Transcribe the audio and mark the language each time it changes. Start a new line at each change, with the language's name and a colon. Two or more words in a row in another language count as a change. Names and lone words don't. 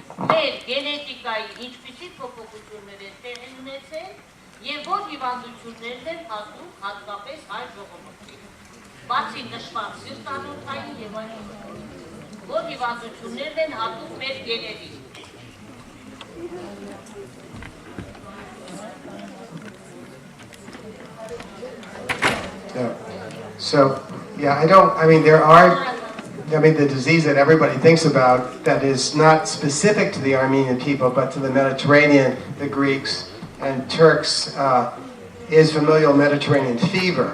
Armenian: մեր գենետիկայի ինչպիսի փոփոխություններ են տեղի ունեցել եւ որ հիվանդություններն են հատուկ հատկապես հայ ժողովրդին։ Բացի նշված սիրտանոթային եւ այլն, որ հիվանդություններն են հատուկ մեր գեներին։
English: Yeah. So, yeah, the disease that everybody thinks about that is not specific to the Armenian people, but to the Mediterranean, the Greeks and Turks, is familial Mediterranean fever.